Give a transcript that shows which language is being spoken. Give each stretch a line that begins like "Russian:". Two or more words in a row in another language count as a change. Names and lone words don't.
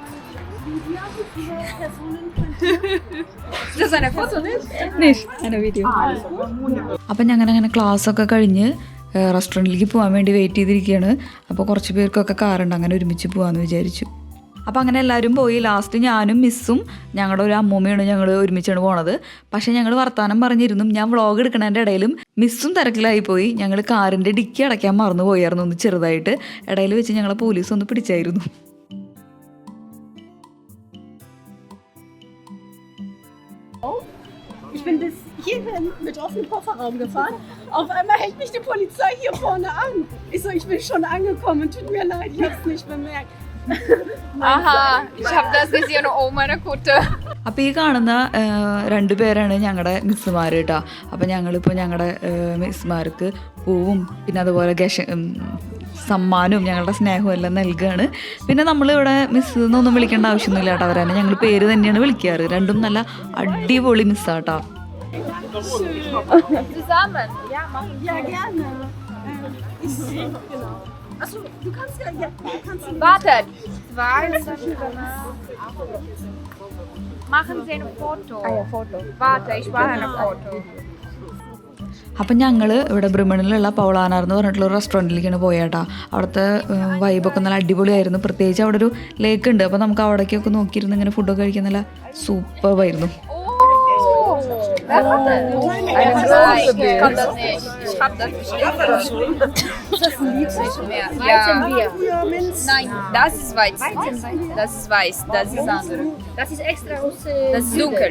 German: Das ist eine Foto, nicht? Eine Video.
Malayalam: അപ്പം ഞങ്ങനെ ക്ലാസ്സൊക്കെ കഴിഞ്ഞ് റെസ്റ്റോറൻറ്റിലേക്ക് പോകാൻ വേണ്ടി വെയിറ്റ് ചെയ്തിരിക്കുകയാണ്. അപ്പോൾ കുറച്ച് പേർക്കൊക്കെ കാറുണ്ട്, അങ്ങനെ ഒരുമിച്ച് പോകാമെന്ന് വിചാരിച്ചു. അപ്പോൾ അങ്ങനെ എല്ലാവരും പോയി. ലാസ്റ്റ് ഞാനും മിസ്സും ഞങ്ങളുടെ ഒരു അമ്മൂമ്മയാണ് ഞങ്ങൾ ഒരുമിച്ചാണ് പോണത്. പക്ഷേ ഞങ്ങൾ വർത്തമാനം പറഞ്ഞിരുന്നു. ഞാൻ വ്ളോഗ് എടുക്കണതിൻ്റെ ഇടയിലും മിസ്സും തിരക്കിലായി പോയി. ഞങ്ങൾ കാറിൻ്റെ ഡിക്കി അടയ്ക്കാൻ മറന്നു പോയായിരുന്നു ഒന്ന് ചെറുതായിട്ട്. ഇടയിൽ വെച്ച് ഞങ്ങളെ പോലീസ് ഒന്ന് പിടിച്ചായിരുന്നു.
German: Ich bin bis hierhin mit offenem Kofferraum gefahren. Auf einmal hält mich die Polizei hier vorne an. Ich bin schon angekommen. Tut mir leid, ich hab's nicht bemerkt. Aha, ich habe das gesehen, oh meine Gute.
Malayalam: അപ്പോൾ ഈ കാണുന്ന 2 പേരാണ് ഞങ്ങളുടെ മിസ്സുമാർ കേട്ടോ. അപ്പോൾ ഞങ്ങളിപ്പോൾ ഞങ്ങളുടെ മിസ്സുമാർക്ക് പൂവും പിന്നെ അതുപോലെ സമ്മാനവും ഞങ്ങളുടെ സ്നേഹവും എല്ലാം നൽകുകയാണ്. പിന്നെ നമ്മളിവിടെ മിസ് എന്നൊന്നും വിളിക്കേണ്ട ആവശ്യമൊന്നുമില്ല കേട്ടോ. അവരെ ഞങ്ങൾ പേര് തന്നെയാണ് വിളിക്കാറ്. രണ്ടും നല്ല അടിപൊളി മിസ്സാട്ടോ.
German: Zusammen? Ja, machen Ja, gerne. Genau. Achso, du kannst ja. Wartet. Machen Sie ein Foto. Foto. Warte, ich mache ein Foto.
Malayalam: അപ്പം ഞങ്ങൾ ഇവിടെ ബ്രിമണിലുള്ള പൗളാനാർ എന്ന് പറഞ്ഞിട്ടുള്ള ഒരു റെസ്റ്റോറൻറ്റിലേക്കാണ് പോയേട്ടാ. അവിടുത്തെ വൈബൊക്കെ നല്ല അടിപൊളിയായിരുന്നു. പ്രത്യേകിച്ച് അവിടെ ഒരു ലേക്ക് ഉണ്ട്. അപ്പോൾ നമുക്ക് അവിടേക്കൊക്കെ നോക്കിയിരുന്ന് ഇങ്ങനെ ഫുഡൊക്കെ കഴിക്കാൻ നല്ല സൂപ്പറായിരുന്നു.
German: Ich kann das nicht. Ich hab das bestimmt. Ist das ein Lied? Ja. Weizenbier. Nein, das ist Weizen. Das ist weiß. Das ist andere. Das ist extra aus. Das ist dunkel.